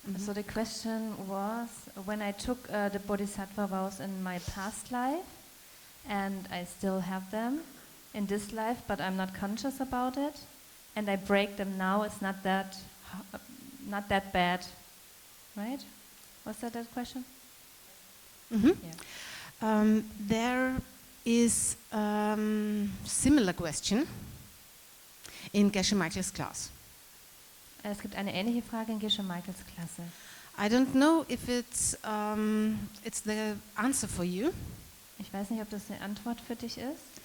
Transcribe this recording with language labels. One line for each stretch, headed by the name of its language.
English: So the question was, when I took the Bodhisattva vows in my past life, and I still have them in this life, but I'm not conscious about it, and I break them now, it's not that not that bad, right? Was that question? Mhm. Yeah. There is similar question in Gesche Michael's class.
German: Es gibt eine ähnliche Frage in Gesche Michaels Klasse.
English: I don't know if it's the answer for you,
German: Ich weiß nicht, ob das eine Antwort für dich ist,